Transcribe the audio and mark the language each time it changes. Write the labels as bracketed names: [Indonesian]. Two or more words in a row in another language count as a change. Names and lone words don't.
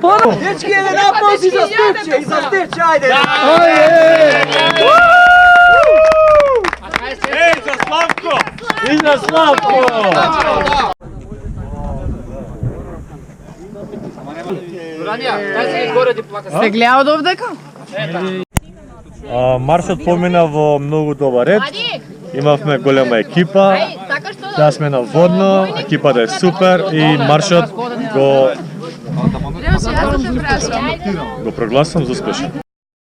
[Croatian] Dečki, jedan aplauz i za Stevče, i za Stevče, ajde! Ej, za Slavko! I za Slavko! [Macedonian] Се гледа од овдека? Маршот помина во многу добар ред. Имавме голема екипа. Сега сме на водно, екипата е супер и маршот го прогласувам за успешен.